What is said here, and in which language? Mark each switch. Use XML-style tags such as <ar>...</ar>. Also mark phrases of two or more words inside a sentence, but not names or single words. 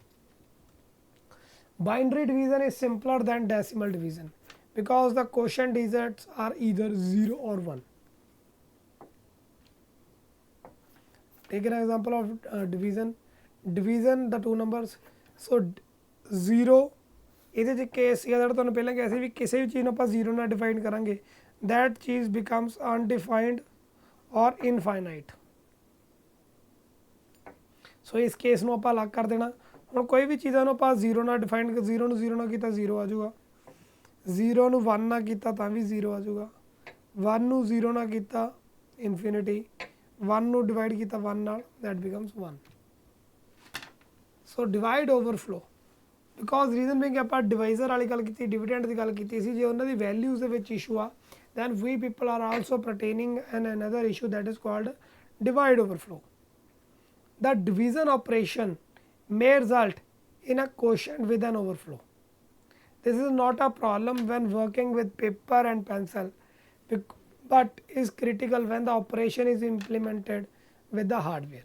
<en>Binary division is simpler than decimal division because the quotient digits are either 0 or 1. Take an example of division the two numbers.</en> <pa>So 0 ਇਹਦੇ 'ਚ ਕੇਸ ਸੀਗਾ ਜਿਹੜਾ ਤੁਹਾਨੂੰ ਪਹਿਲਾਂ ਕਿਹਾ ਸੀ ਵੀ ਕਿਸੇ ਵੀ ਚੀਜ਼ ਨੂੰ ਆਪਾਂ 0 ਨਾਲ ਡਿਫਾਈਨ ਕਰਾਂਗੇ that ਚੀਜ਼</pa> <en>becomes undefined or infinite.</en> <pa>ਸੋ ਇਸ ਕੇਸ ਨੂੰ ਆਪਾਂ ਅਲੱਗ ਕਰ ਦੇਣਾ। ਹੁਣ ਕੋਈ ਵੀ ਚੀਜ਼ਾਂ ਨੂੰ ਆਪਾਂ 0 ਨਾਲ ਡਿਫਾਈਨ 0 ਨੂੰ 0 ਨਾਲ ਕੀਤਾ 0 ਆ ਜਾਊਗਾ, 0 ਨੂੰ 1 ਨਾਲ ਕੀਤਾ ਤਾਂ ਵੀ 0 ਆ ਜਾਊਗਾ, 1 ਨੂੰ 0 ਨਾਲ ਕੀਤਾ ਇਨਫਿਨਿਟੀ, 1 ਨੂੰ ਡਿਵਾਈਡ ਕੀਤਾ 1 ਨਾਲ</pa> <en>that becomes 1. so divide overflow because reason being</en> <pa>ਆਪਾਂ ਡਿਵਾਈਜ਼ਰ ਵਾਲੀ ਗੱਲ ਕੀਤੀ, ਡਿਵੀਡੈਂਡ ਦੀ ਗੱਲ ਕੀਤੀ ਸੀ, ਜੇ ਉਹਨਾਂ ਦੀ ਵੈਲਿਊਜ਼ ਦੇ ਵਿੱਚ ਇਸ਼ੂ ਆ</pa> <en>then we people are also pertaining an another issue that is called divide overflow. The division operation may result in a quotient with an overflow. This is not a problem when working with paper and pencil, but is critical when the operation is implemented with the hardware.</en>